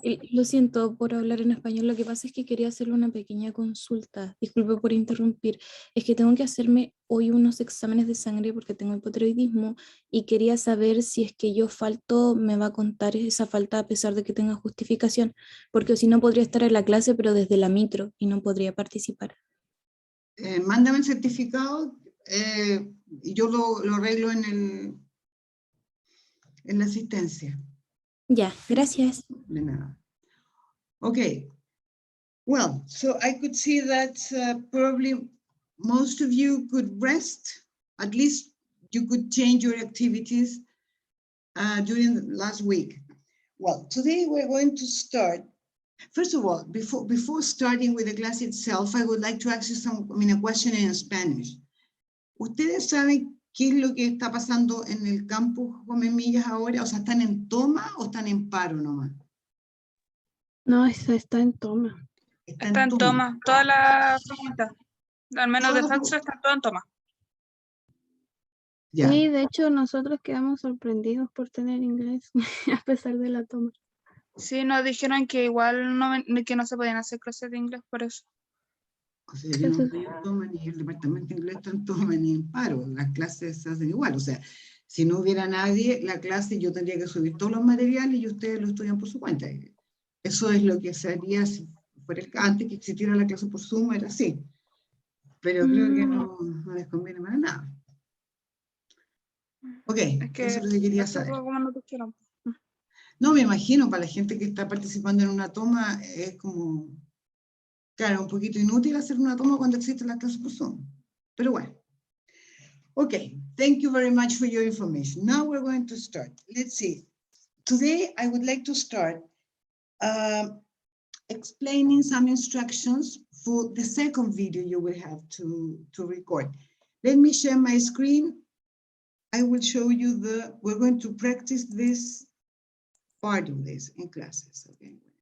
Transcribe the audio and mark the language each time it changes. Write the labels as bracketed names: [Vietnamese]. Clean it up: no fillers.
[Spanish] Lo siento por hablar en español, lo que pasa es que quería hacerle una pequeña consulta, disculpe por interrumpir, es que tengo que hacerme hoy unos exámenes de sangre porque tengo hipotiroidismo y quería saber si es que yo falto, me va a contar esa falta a pesar de que tenga justificación, porque si no podría estar en la clase pero desde la micro y no podría participar. Mándame el certificado y yo lo arreglo en la asistencia. Ya, gracias. De nada. Okay. [English] Well, so I could see that probably most of you could rest. At least you could change your activities during the last week. Well, today we're going to start. First of all, before starting with the class itself, I would like to ask you a question in Spanish. [Spanish] ¿Ustedes saben qué es lo que está pasando en el campus Gómez Millas ahora? O sea, ¿están en toma o están en paro nomás? No, esa está en toma. Está en toma, toda la facultad, al menos Toda la Facso, está todo en toma. Ya. Sí, de hecho nosotros quedamos sorprendidos por tener inglés a pesar de la toma. Sí, nos dijeron que igual que no se podían hacer clases de inglés por eso. O sea, yo no estoy en toma, ni el departamento de inglés está en toma, ni en paro. Las clases se hacen igual. O sea, si no hubiera nadie, la clase yo tendría que subir todos los materiales y ustedes lo estudian por su cuenta. Eso es lo que se haría si fuera antes que existiera la clase por Zoom, era así. Pero creo que no les conviene para nada. Ok, Es que eso es lo que quería eso saber. fue como nos dijeron. No, me imagino, para la gente que está participando en una toma, es como, claro, un poquito inútil hacer una toma cuando existe la clase por Zoom. Pero bueno. [English] Okay, thank you very much for your information. Now we're going to start. Let's see. Today, I would like to start explaining some instructions for the second video you will have to record. Let me share my screen. I will show you we're going to practice this part of this in classes, okay?